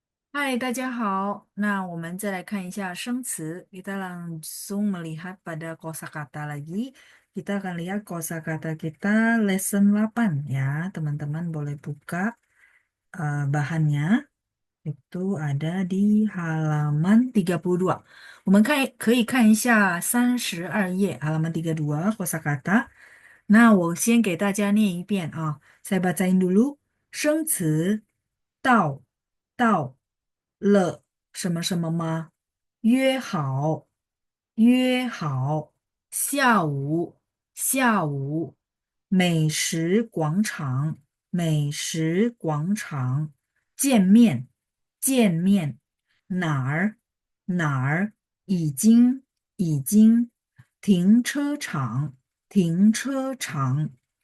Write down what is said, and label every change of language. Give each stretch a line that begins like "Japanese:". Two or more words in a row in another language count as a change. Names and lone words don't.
Chinese: Hai，大家好。那我们再来看一下生词。
Indonesian: Kita langsung melihat pada kosakata lagi. Kita akan lihat kosakata kita lesson 8 ya. Teman-teman boleh buka bahannya. Itu ada di halaman 32.
Chinese: 我们可以看一下32页
Indonesian: halaman 32 kosakata.
Chinese: 那我先给大家念一遍啊，再
Indonesian: bacain dulu
Chinese: 生词到了什么什么吗？约好，约好，下午，美食广场，美食广场，见面，哪儿，已经，停车场，